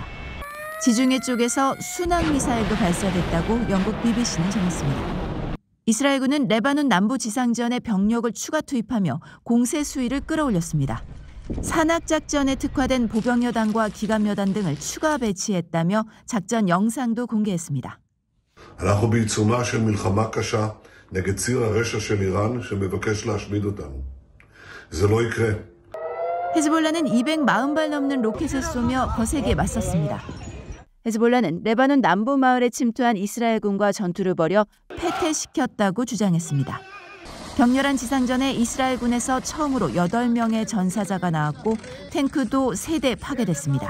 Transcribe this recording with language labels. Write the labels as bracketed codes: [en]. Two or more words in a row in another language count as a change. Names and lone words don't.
[ko] 지중해 쪽에서 순항 미사일도 발사됐다고 영국 BBC는 전했습니다. 이스라엘군은 레바논 남부 지상전에 병력을 추가 투입하며 공세 수위를 끌어올렸습니다. 산악작전에 특화된 보병여단과 기갑여단 등을 추가 배치했다며 작전 영상도 공개했습니다. [he] אנחנו בעיצומה של מלחמה קשה נגד ציר הרשע של איראן שמבקש להשמיד אותנו. זה לא יקרה. [ko] 헤즈볼라는 240발 넘는 로켓을 쏘며 거세게 맞섰습니다. 헤즈볼라는 레바논 남부 마을에 침투한 이스라엘군과 전투를 벌여 패퇴시켰다고 주장했습니다. 격렬한 지상전에 이스라엘군에서 처음으로 8명의 전사자가 나왔고 탱크도 3대 파괴됐습니다.